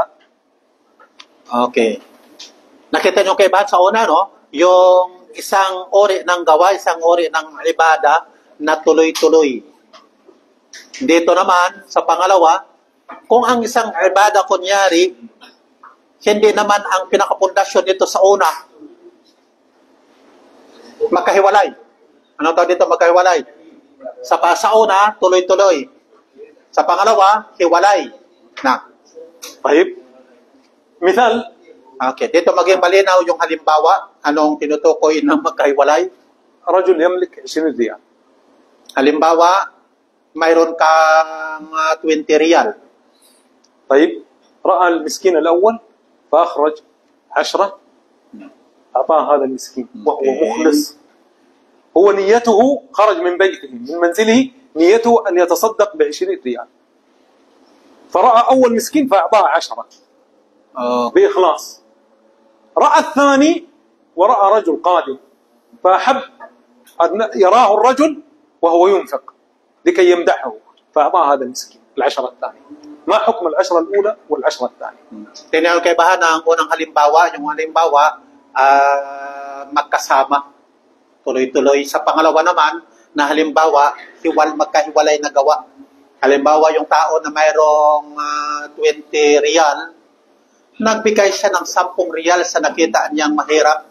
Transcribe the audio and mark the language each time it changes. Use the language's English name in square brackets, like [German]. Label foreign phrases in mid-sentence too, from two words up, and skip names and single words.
[Filipino] Okay. Nakita nyo kay Bahat sa una, no? Yung isang ori ng gawa, isang ori ng ibada na tuloy-tuloy. Dito naman, sa pangalawa, kung ang isang ibada, kunyari, hindi naman ang pinakapundasyon dito sa una, magkahiwalay. Anong tawag dito? Magkahiwalay. Sa una, tuloy-tuloy. Sa pangalawa, hiwalay. Na. [Arabic] طيب مثال. [Filipino] Okay. Dito maging malinaw yung halimbawa. Anong tinutukoy ng magkahiwalay? [Arabic] رجل يملك 20 ريال. [Filipino] Halimbawa, mayroon kang 20 riyal. [Arabic] طيب رأى المسكين الأول فأخرج 10 أعطاه هذا المسكين وهو مخلص. هو نيته خرج من بيته من منزله نيته أن يتصدق ب20 ريال فرأى أول مسكين فأعطاه 10 بإخلاص. رأى الثاني ورأى رجل قادم فأحب أن يراه الرجل وهو ينفق لكي يمدحه فأعطاه هذا المسكين 10 الثانية. ما حكم 10 الأولى وال10 الثانية؟ [Filipino] Tingnan kay Bahan ang unang halimbawa, yung halimbawa magkasama, tuloy-tuloy. Sa pangalawa naman, na halimbawa, magkahiwalay na gawa. Halimbawa, yung tao na mayroong 20 riyal, nagbigay siya ng 10 riyal sa nakita niyang mahirap.